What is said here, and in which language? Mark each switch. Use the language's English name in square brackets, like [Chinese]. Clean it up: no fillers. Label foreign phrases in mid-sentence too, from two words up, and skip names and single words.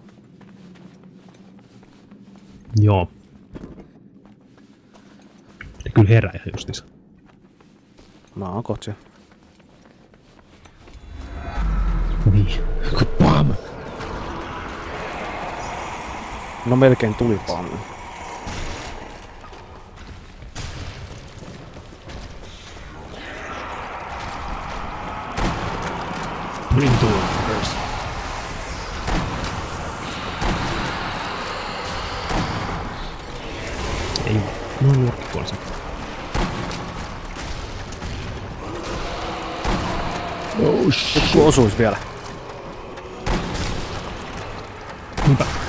[Finnish] Joo. Ja kyllä herää justiinsa. Mä oon kohta siellä. Niin. Bam! No melkein tuli paamme. [English] Bring to first. [Finnish] Ei, no juurikin tuolla se. [English] Oh shit. [Finnish] Joku osuis vielä. Niinpä.